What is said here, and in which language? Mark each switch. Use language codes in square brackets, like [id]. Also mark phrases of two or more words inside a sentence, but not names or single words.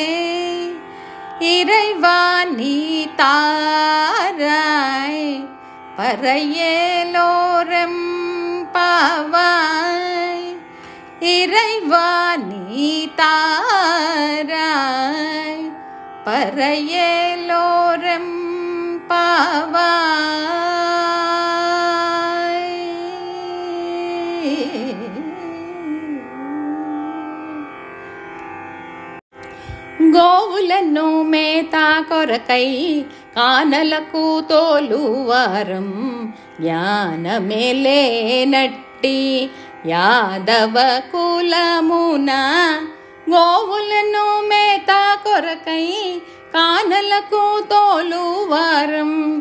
[ta] இறைவா நீ தாராய் பறையேலோரம் பாவாய் இறைவா நீ தாராய் பறையேலோரம் பாவாய். [te] గోవులను మేత కొరకై కానలకు తోలువారం జ్ఞానమేలేనట్టి యాదవ కులమున గోవులను మేత కొరకై కానలకు తోలువారం